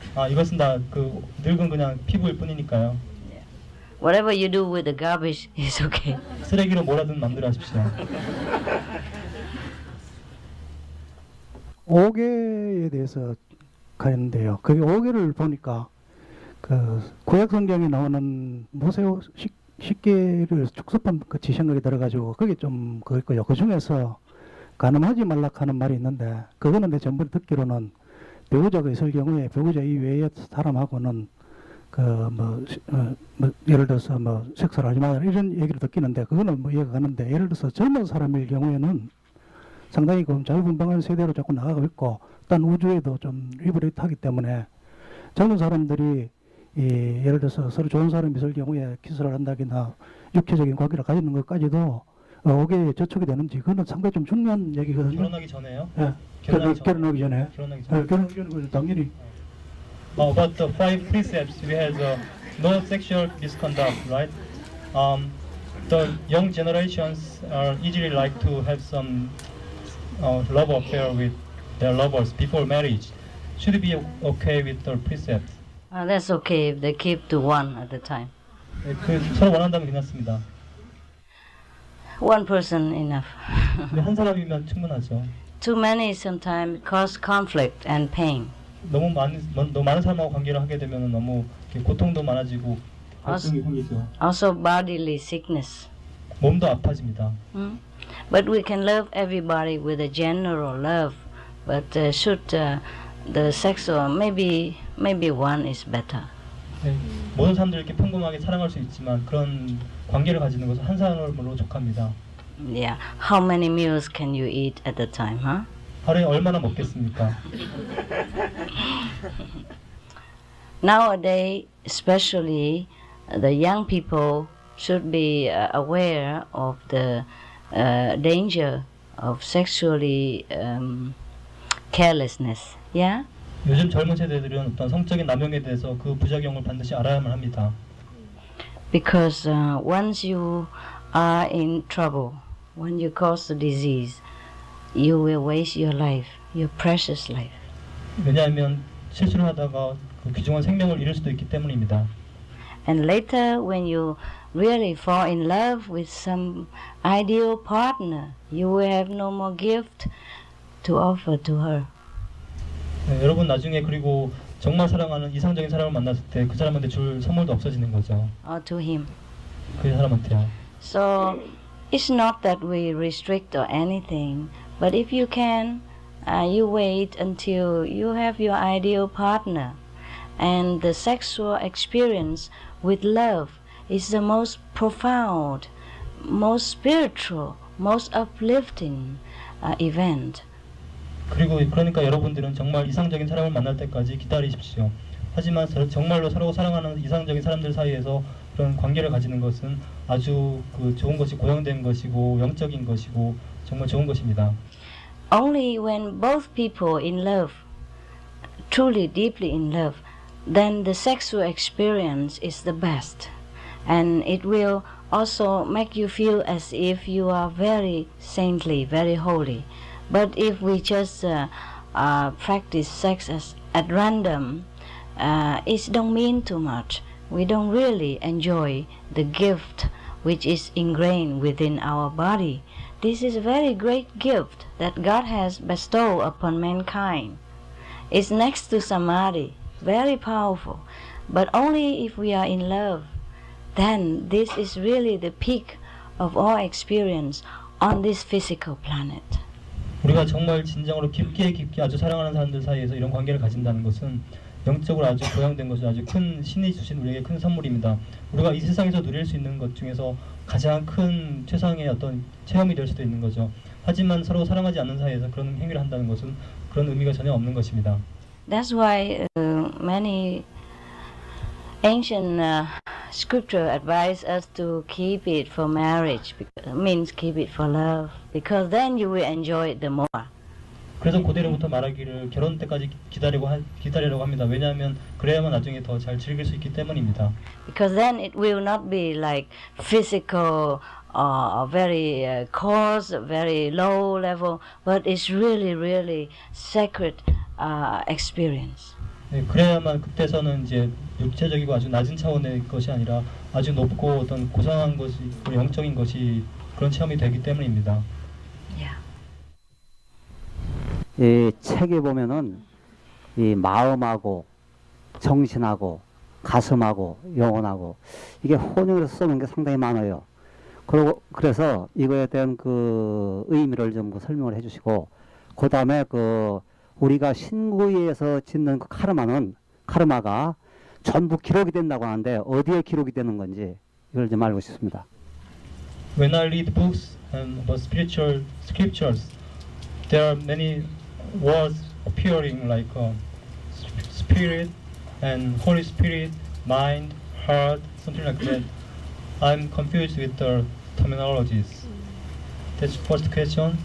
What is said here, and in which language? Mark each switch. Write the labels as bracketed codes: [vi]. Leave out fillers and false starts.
[ko] 아, 이것은 다 그 늙은 그냥 피부일 뿐이니까요. [en] Whatever you do with the garbage is okay. [ko] 쓰레기로 몰아든 마음대로 하십시오. 오계에 대해서 가는데요. 그 오계를 보니까 그 구약 성경에 나오는 모세오 십계를 축소판 그 지생각이 들어가지고 그게 좀 그럴 거예요. 그 중에서 간음하지 말라 하는 말이 있는데 그거는 내 전부 듣기로는 배우자가 있을 경우에 배우자 이외의 사람하고는 뭐 예를 들어서 뭐 섹스를 하지 마라 이런 얘기를 듣기는데 그거는 뭐 이해가 가는데 예를 들어서 젊은 사람일 경우에는 상당히 그 자유분방한 세대로 자꾸 나가고 있고 딴 우주에도 좀 리버레이트하기 때문에 젊은 사람들이 예를 들어서 서로 좋은 사람이 있을 경우에 키스를 한다거나 육체적인 관계를 가지는 것까지도 오게 저촉이 되는지 그거는 상당히 좀 중요한 얘기거든요. 결혼하기 전에요? 예. 결혼하기 전에. 결혼하기 전에 당연히. [en] About the 5 precepts, we have no sexual misconduct, right? The young generations are easily like to have some love affair with their lovers before marriage. Should it be okay with the precepts? That's okay if they keep to one at a time. [ko] 그 서로 원한다면 괜찮습니다. [en] One person enough. [ko] 한 사람이면 충분하죠. [en] Too many sometimes cause conflict and pain. [ko] 너무 많은 사람하고 관계를 하게 되면 너무 고통도 많아지고 갈등이 생기죠. [en] Also bodily sickness. [ko] 몸도 아파집니다. [en] But we can love everybody with a general love. But should the sexual maybe one is better. [ko] 네, 모든 사람들 이렇게 평범하게 사랑할 수 있지만 그런 관계를 가지는 것은 한 사람으로 족합니다. [en] Yeah. How many meals can you eat at a time, huh? [ko] 하루에 얼마나 먹겠습니까? [en] Nowadays, especially the young people should be aware of the danger of sexually carelessness. Yeah? [ko] 요즘 젊은 세대들은 어떤 성적인 남용에 대해서 그 부작용을 반드시 알아야만 합니다. [en] Because once you are in trouble, when you cause the disease, you will waste your life, your precious life. [ko] 왜냐하면 실수를 하다가 그 귀중한 생명을 잃을 수도 있기 때문입니다. [en] And later, when you really fall in love with some ideal partner, you will have no more gift to offer to her. [ko] 네, 여러분 나중에 그리고 정말 사랑하는 이상적인 사람을 만났을 때 그 사람한테 줄 선물도 없어지는 거죠. [en] Or to him. [ko] 그 사람한테요. [en] So it's not that we restrict or anything, but if you can, you wait until you have your ideal partner, and the sexual experience with love is the most profound, most spiritual, most uplifting event. [ko] 그리고 그러니까 여러분들은 정말 이상적인 사람을 만날 때까지 기다리십시오. 하지만 정말로 서로 사랑하는 이상적인 사람들 사이에서 그런 관계를 가지는 것은 아주 그 좋은 것이 고양된 것이고 영적인 것이고 정말 좋은 것입니다. [en] Only when both people in love, truly deeply in love, then the sexual experience is the best, and it will also make you feel as if you are very saintly, very holy. But if we just practice sex at random, it don't mean too much. We don't really enjoy the gift which is ingrained within our body. This is a very great gift that God has bestowed upon mankind. It's next to samadhi, very powerful. But only if we are in love, then this is really the peak of all experience on this physical planet. [ko] 우리가 정말 진정으로 깊게 아주 사랑하는 사람들 사이에서 이런 관계를 가진다는 것은 영적으로 아주 고양된 것이 아주 큰 신이 주신 우리에게 큰 선물입니다. 우리가 이 세상에서 누릴 수 있는 것 중에서 가장 큰 최상의 어떤 체험이 될 수도 있는 거죠. 하지만 서로 사랑하지 않는 사이에서 그런 행위를 한다는 것은 그런 의미가 전혀 없는 것입니다. [en] That's why many ancient Scripture advise us to keep it for marriage, means keep it for love, because then you will enjoy it the more. [ko] 그래서 고대로부터 말하기를 결혼 때까지 기다리라고 합니다. 왜냐하면 그래야만 나중에 더 잘 즐길 수 있기 때문입니다. [en] Because then it will not be like physical very coarse, very low level, but it's really sacred experience. [ko] 네, 그래야만 그때서는 이제 육체적이고 아주 낮은 차원의 것이 아니라 아주 높고 어떤 고상한 것이, 영적인 것이 그런 체험이 되기 때문입니다. 이 책에 보면은 이 마음하고 정신하고 가슴하고 영혼하고 이게 혼용해서 써놓은 게 상당히 많아요. 그래서 이거에 대한 그 의미를 좀 설명을 해주시고, 그 다음에 그 우리가 신구에서 짓는 그 카르마가 전부 기록이 된다고 하는데 어디에 기록이 되는 건지 이걸 좀 알고 싶습니다. [en] When I read books and about spiritual scriptures, there are many words appearing like spirit and Holy Spirit, mind, heart, something like that. I'm confused with the terminologies. That's first question.